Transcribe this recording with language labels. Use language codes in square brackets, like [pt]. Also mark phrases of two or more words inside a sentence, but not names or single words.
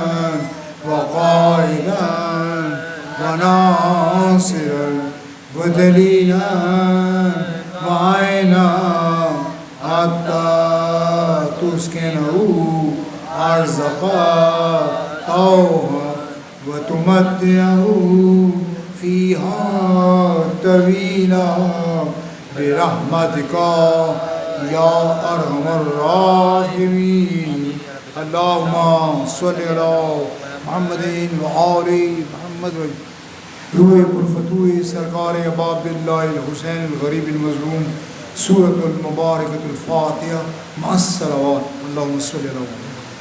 [ar] وقائدا وناصرا ودلیلا وعینا حتى تسكنه أرزقه وتمتعه فيها طويلا برحمتك يا أرحم الراحمين. اللهم صل على محمد وآل محمد. [ur] روح پرفتوح سرکار [ar] اباب اللہ الحسین الغریب المظلوم. سورة المباركة الفاتحة مع الصلوات. اللهم صل على محمد.